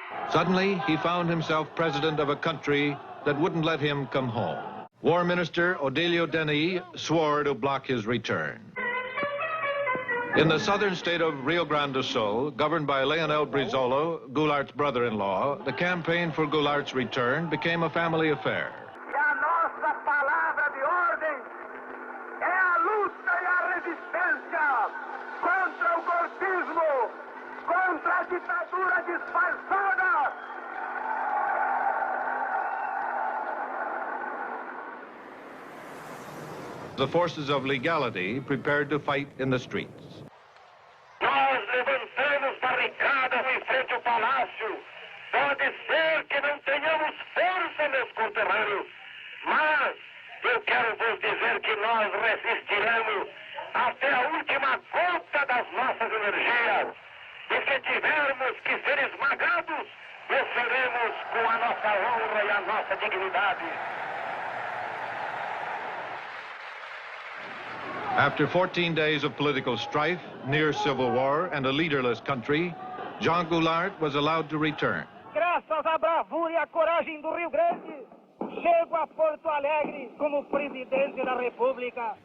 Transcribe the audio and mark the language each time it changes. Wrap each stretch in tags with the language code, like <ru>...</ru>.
<en>Suddenly, he found himself president of a country that wouldn't let him come home. War Minister Odilio Denis swore to block his return. In the southern state of Rio Grande do Sul, governed by Leonel Brizola, Goulart's brother-in-law, the campaign for Goulart's return became a family affair.</en> <pt>E a nossa palavra de ordem é a luta e a resistência contra o golpismo, contra a ditadura disfarçada.</pt> <en>The forces of legality prepared to fight in the streets.</en> <pt>Nós levantamos barricadas em frente ao palácio. Pode ser que não tenhamos força, meus conterrâneos, mas eu quero vos dizer que nós resistiremos até a última gota das nossas energias. E se tivermos que ser esmagados, o seremos com a nossa honra e a nossa dignidade.</pt> <en>After 14 days of political strife, near civil war, and a leaderless country, Jean Goulart was allowed to return.</en> <pt>Graças à bravura e à coragem do Rio Grande, chego a Porto Alegre como presidente da República.</pt>